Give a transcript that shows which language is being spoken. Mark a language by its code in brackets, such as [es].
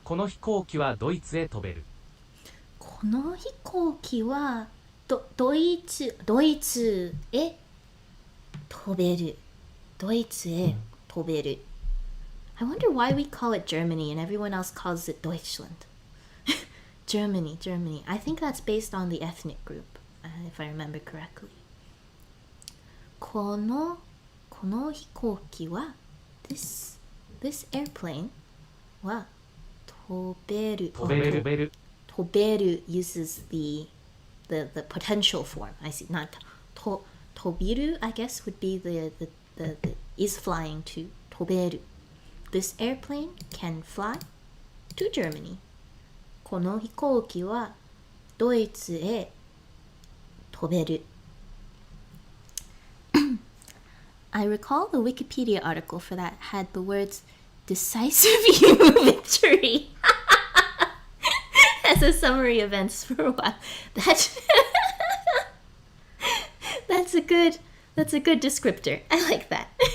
[ja] この飛行機はドイツへ飛べる。この飛行機はドイツへ飛べる。ドイツへ飛べる。 [en] I wonder why we call it Germany and everyone else calls it Deutschland. Germany. I think that's based on the ethnic group, if I remember correctly. [ja] この飛行機は [en] this airplane [ja] は飛べる。 [en] 飛べる uses the potential form. I see. Not 飛びる I guess would be the is flying to 飛べる This airplane can fly to Germany. [ja] この飛行機はドイツへ飛べる。 [en] I recall the Wikipedia article for that had the words decisive victory as a summary events for a while. That's a good descriptor. I like that.